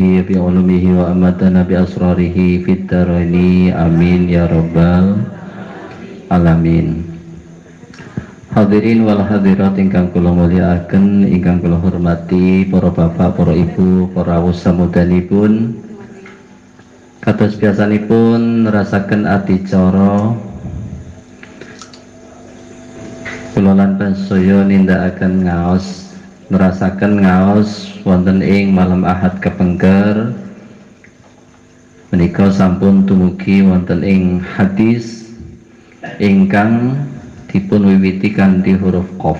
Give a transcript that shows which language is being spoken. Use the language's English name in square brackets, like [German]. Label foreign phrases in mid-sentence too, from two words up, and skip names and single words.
[Arabic] بعلومه وأمتنا بأسراره في الدارين آمين يا رب العالمين. الحاضرين والحاضرات [Javanese] ingkang kula mulyakaken, ingkang kula hormati para bapak, para ibu, para wusamudanipun. Kados biasanipun nerasaken adicara kula lan pansaya nindakaken ngaos, nerasaken ngaos wonten ing malam Ahad kepengker menika sampun tumugi wonten ing hadis ingkang dipun wiwiti kanthi huruf qaf.